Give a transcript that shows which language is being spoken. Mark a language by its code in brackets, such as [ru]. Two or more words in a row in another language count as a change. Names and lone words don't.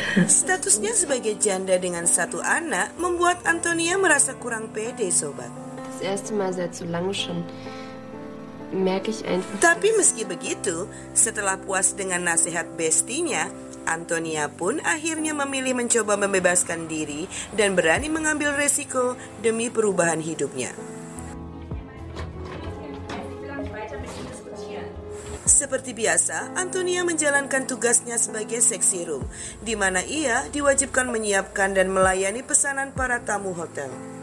[id] Statusnya sebagai janda dengan 1 anak membuat Antonia merasa kurang pede, sobat. [de] das erste Mal seit so lange schon, merke ich einfach. [id] Tapi meski begitu, setelah puas dengan nasihat bestinya, Antonia pun akhirnya memilih mencoba membebaskan diri dan berani mengambil resiko demi perubahan hidupnya. Seperti biasa, Antonia menjalankan tugasnya sebagai seksi room, di mana ia diwajibkan menyiapkan dan melayani pesanan para tamu hotel.